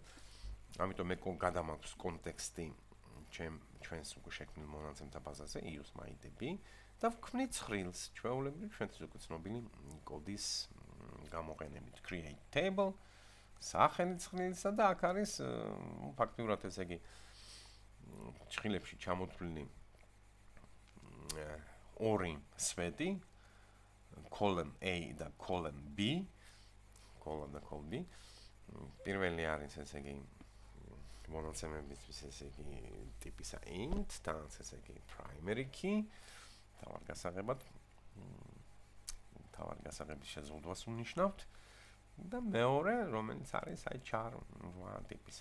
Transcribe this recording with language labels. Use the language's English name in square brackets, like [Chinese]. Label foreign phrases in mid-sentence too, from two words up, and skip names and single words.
[Georgian] ამიტომ მე გადამაქვს კონტექსტი ჩვენს უკვე შექმნილ მონაცემთა ბაზაზე [English] use mydb [Georgian] და ვქმნით ცხრილს, ჩვეულებრივ ჩვენთვის უკვე ცნობილი კოდის გამოყენებით [English] create table, [Georgian] სახელი ცხრილისა და აქ არის ფაქტიურად ესე იგი ჭრილებში ჩამოთვლილი 2 სვეტი [English] column A [Georgian] და [English] column B, [Georgian] column და [English] column B. [Georgian] პირველი არის ესე იგი მონაცემების ესე იგი ტიპისა int, თან ესე იგი [English] primary key, [Georgian] თავად გასაღების შეზღუდვას უნიშნავთ და მეორე, რომელიც არის აი char ტიპისა.